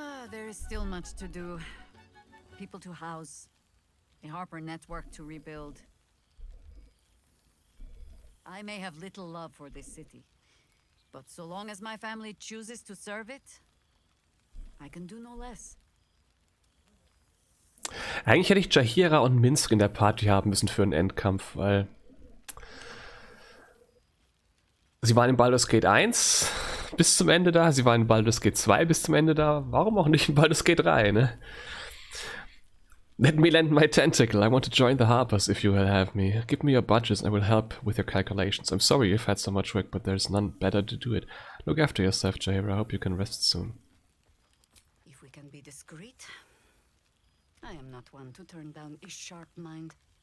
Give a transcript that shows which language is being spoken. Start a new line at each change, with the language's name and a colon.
English: There is still much to do. People to house. A Harper network to rebuild. I may have little love for this city, but so long as my family chooses to serve it, I can do no less.
German: Eigentlich hätte ich Jaheira und Minsk in der Party haben müssen für einen Endkampf, weil sie waren in Baldur's Gate 1 bis zum Ende da, sie waren in Baldur's Gate 2 bis zum Ende da, warum auch nicht in Baldur's Gate 3, ne?
English: Let me lend my tentacle, I want to join the Harpers if you will have me. Give me your budgets and I will help with your calculations. I'm sorry you've had so much work, but there's none better to do it. Look after yourself, Jaheira, I hope you can rest soon. If we can be discreet, I am not one to turn down a sharp mind.